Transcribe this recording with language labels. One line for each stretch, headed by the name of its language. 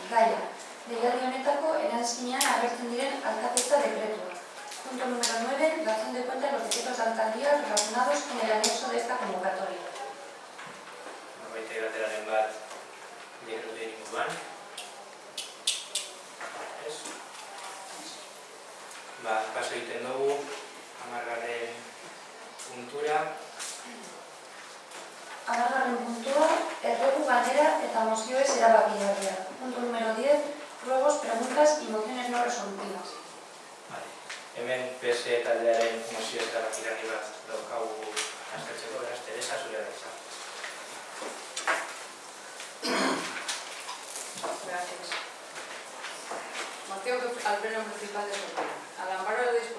Basque: Gaia, deialdi honetako eranskinean agertzen diren alkatetza dekretua.
Spanish: Punto número 9, dación de cuenta de los decretos de alcaldía relacionados con el anexo de esta convocatoria.
Basque: Norbaitek galderaren bat dekretuen inguruan. Paso egiten dugu, 10. puntura. 10. puntua, erregu galdera eta mozioez erabakigarria.
Spanish: Punto número 10, ruegos, preguntas y mociones no resolutivas.
Basque: Hemen PSE taldearen mozio erabakigarri bat daukagu aztertzeko, beraz, Teresa, zurea da izan.
Spanish: Gracias. Moción al Pleno Municipal de Sofía. Al amparo de